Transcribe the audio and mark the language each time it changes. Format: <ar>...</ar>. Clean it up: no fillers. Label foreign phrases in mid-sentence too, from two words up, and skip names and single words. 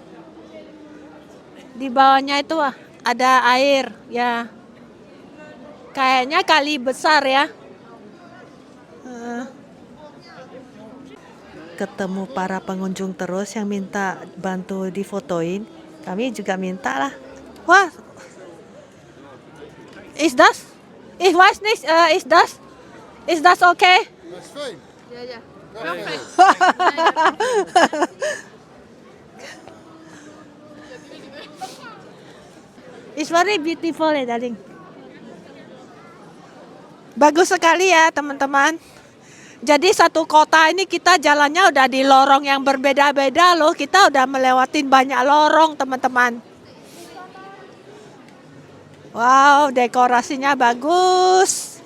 <id>Di bawahnya itu ada air ya. Kayaknya kali besar ya. Ketemu para pengunjung terus yang minta bantu difotoin. Kami juga minta lah. Wah.</id> <de>Is das? Is das okay? Das ist fein. Ja, ja.</de> <en>It's very beautiful ya, darling.</en> <id>Bagus sekali ya, teman-teman. Jadi satu kota ini kita jalannya udah di lorong yang berbeda-beda loh. Kita udah melewatin banyak lorong, teman-teman. Wow, dekorasinya bagus.</id>